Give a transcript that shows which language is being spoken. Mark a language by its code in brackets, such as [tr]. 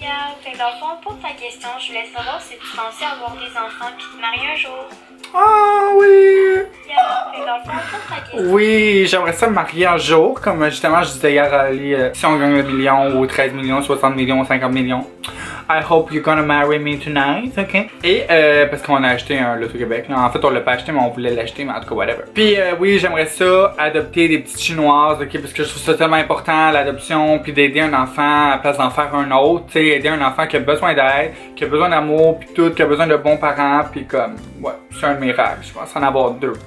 [fr] Yeah, fait que dans le fond, pour ta question, je voulais savoir si tu pensais avoir des enfants puis te marier un jour. Ah oui! Yeah, fait que dans le fond, pour ta question. Oui, j'aimerais ça me marier un jour, comme justement je disais hier à Ali, si on gagne 1 million ou 13 millions, 60 millions, 50 millions. [en] I hope you're gonna marry me tonight, ok? [fr] Et parce qu'on a acheté un Loto-Québec, là. En fait on l'a pas acheté mais on voulait l'acheter, mais en tout cas whatever. Puis oui, j'aimerais ça, adopter des petites chinoises, ok? Parce que je trouve ça tellement important, l'adoption, puis d'aider un enfant à la place d'en faire un autre, tu sais, aider un enfant qui a besoin d'aide, qui a besoin d'amour, puis tout, qui a besoin de bons parents, puis comme, ouais, c'est un miracle, je pense en avoir deux.